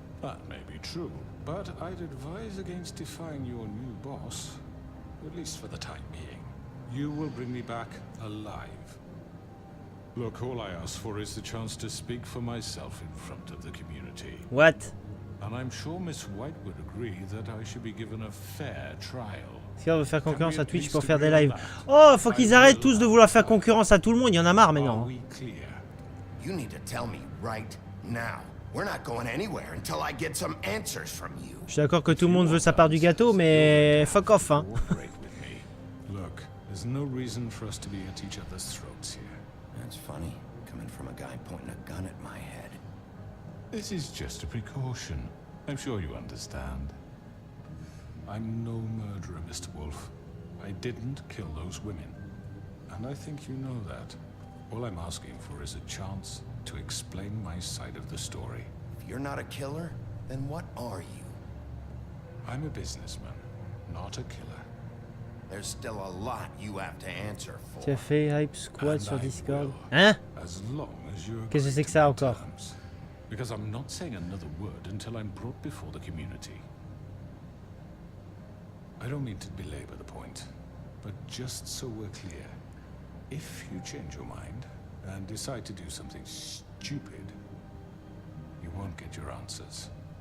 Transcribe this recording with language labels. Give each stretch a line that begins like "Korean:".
English: That may be true, but I'd advise against defying your new boss, at least for the time being. You will bring me back alive. Look, all I ask for is the chance to speak for myself in front of the community. What? And I'm sure Miss White would agree that I should be given a fair trial.
French: Est-ce qu'on veut faire concurrence à Twitch pour faire des lives? Oh, faut qu'ils arrêtent tous de vouloir faire concurrence à tout le monde, il y en a marre maintenant.
English: You need to tell me right now. We're not going anywhere until I get some answers from you.
French: Je suis d'accord que tout le monde veut sa part du gâteau, mais
English: fuck off,
French: hein.
English: Look, there's no reason for us to be at each other's throats here. That's funny, coming from a guy pointing a gun at my head. This is just a precaution. I'm sure you understand. I'm no murderer, Mr. Wolf. I didn't kill those women. And I think you know that. All I'm asking for is a chance to explain my side of the story. If you're not a killer, then what are you? I'm a businessman, not a killer. There's still a lot you have to answer for.
French: Tu as fait Hype Squad sur Discord. Hein? Qu'est-ce que c'est que ça encore?
English: Because I'm not saying another word until I'm brought before the community. I don't mean to belabor the point, but just so we're clear, if you change your mind and decide to do something stupid, you won't get your answers.